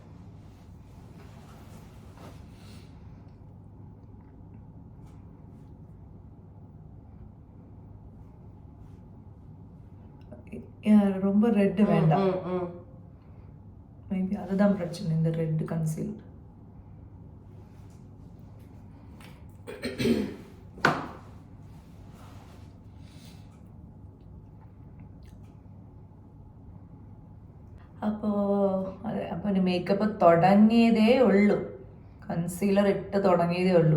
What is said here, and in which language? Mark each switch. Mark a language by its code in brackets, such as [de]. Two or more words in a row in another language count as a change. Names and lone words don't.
[ta] ரொம்ப ரெட்டு வேண்டாம். மேபி அதுதான் பிரச்சனை, இந்த [en] red conceal. [ml] അപ്പോൾ മേക്കപ്പ് തുടങ്ങിയതേ ഉള്ളൂ, കൺസീലർ ഇട്ട് തുടങ്ങിയതേ ഉള്ളൂ.